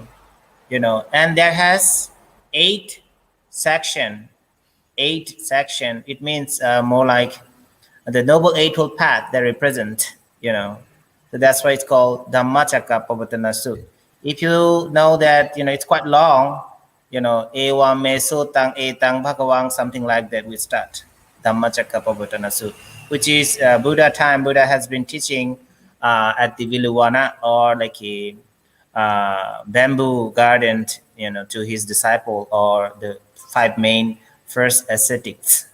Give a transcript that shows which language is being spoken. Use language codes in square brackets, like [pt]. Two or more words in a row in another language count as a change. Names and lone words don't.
[en] And there has 8 section. It means more like the Noble Eightfold Path they represent. So that's why it's called Dhammacakkappavattana Sutta. If you know that, it's quite long, [pi] Ewa me sutang etang bhagawang, [en] something like that, we start Dhammacakkappavattana Sutta, which is Buddha time. Buddha has been teaching at the Viluwana, or like a bamboo garden, to his disciple, or the 5 main first ascetics.